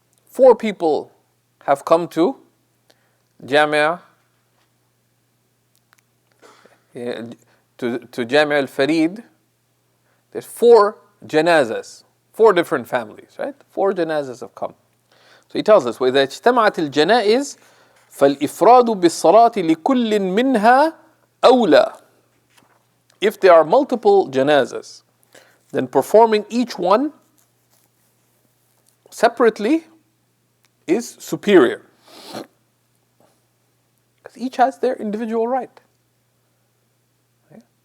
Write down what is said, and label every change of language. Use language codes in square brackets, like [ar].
[en] 4 people have come to Jamia, to Jamia al-Farid. There's 4 janazas, 4 different families, right? 4 janazas have come. So he tells us, [ar] وَإِذَا اجْتَمَعَتِ الْجَنَائِزِ فَالْإِفْرَادُ بِالصَّلَاةِ لِكُلٍّ مِّنْهَا أَوْلَى. [en] If there are multiple janazas, then performing each one separately is superior. Because each has their individual right. Okay?